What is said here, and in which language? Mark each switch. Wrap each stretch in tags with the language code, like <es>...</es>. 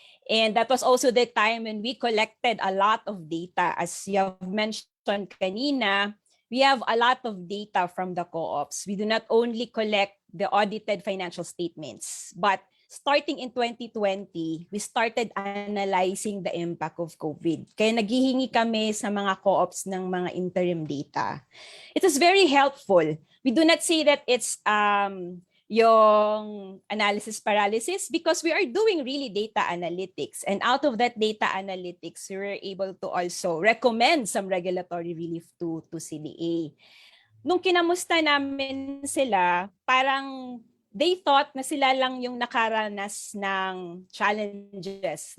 <en>And that was also the time when we collected a lot of data. As you have mentioned</en> <tl>kanina,</tl> <en>we have a lot of data from the co-ops. We do not only collect the audited financial statements, but starting in 2020, we started analyzing the impact of COVID.</en> <tl>Kaya naghihingi kami sa mga co-ops ng mga interim data.</tl> <en>It is very helpful. We do not say that it's yung analysis paralysis because we are doing really data analytics. And out of that data analytics, we were able to also recommend some regulatory relief to CDA.</en> <tl>Nung kinamusta namin sila, parang</tl> <en>they thought</en> <tl>na sila lang yung nakaranas ng challenges.</tl>